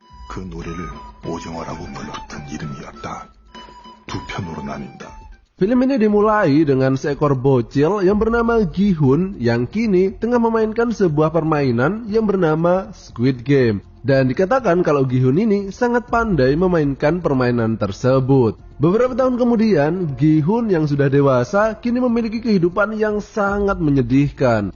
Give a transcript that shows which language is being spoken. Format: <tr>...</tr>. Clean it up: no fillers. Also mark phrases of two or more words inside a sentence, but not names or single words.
<ko>그 노래를 오징어라고 불렀던 이름이었다. 두 편으로 나뉜다.</ko> <id>Film ini dimulai dengan seekor bocil yang bernama Gi-hun yang kini tengah memainkan sebuah permainan yang bernama Squid Game. Dan dikatakan kalau Gi-hun ini sangat pandai memainkan permainan tersebut. Beberapa tahun kemudian, Gi-hun yang sudah dewasa kini memiliki kehidupan yang sangat menyedihkan.</id>